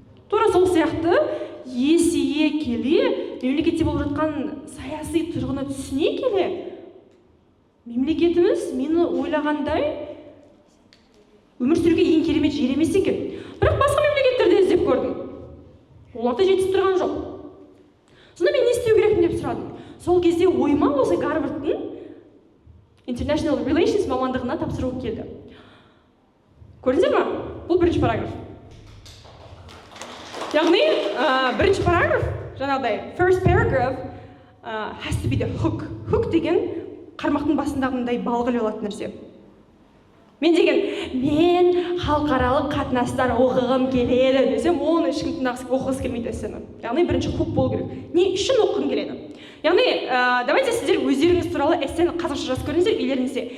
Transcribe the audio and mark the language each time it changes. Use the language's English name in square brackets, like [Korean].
[Kazakh] Тура сол сияқты есейе келе, мемлекетте болып жатқан саяси тұрғыны түсіне келе, мемлекетіміз мені ойлағандай өмір сүруге ең керемет жер емес екен. Бірақ басқа мемлекеттерде іздеп көрдім. Оларда жетісіп тұрған жоқ. Сонда мен не істеу керекпін деп сұрадым. сол кезде ойыма осы Гарвардтың International Relations мамандығына тапсыру келді. Көрдіңіздер ма? Бұл бірінші параграф. Яғни, бірінші параграф, жаңағыдай, [English] first paragraph has to be the hook. [Kazakh] Hook деген қармақтың басындағындай балғылы болатын нәрсе. Мен халықаралық қатынастар оқығым келеді десем, оны ешкім оқығысы келмейді әсені. Яғни, бірінші хук болу керек. Не үшін оқығым келеді? Яғни, давайте сіздер өздеріңіз туралы эссені қазақша жазып көріңіздер үйлеріңізде.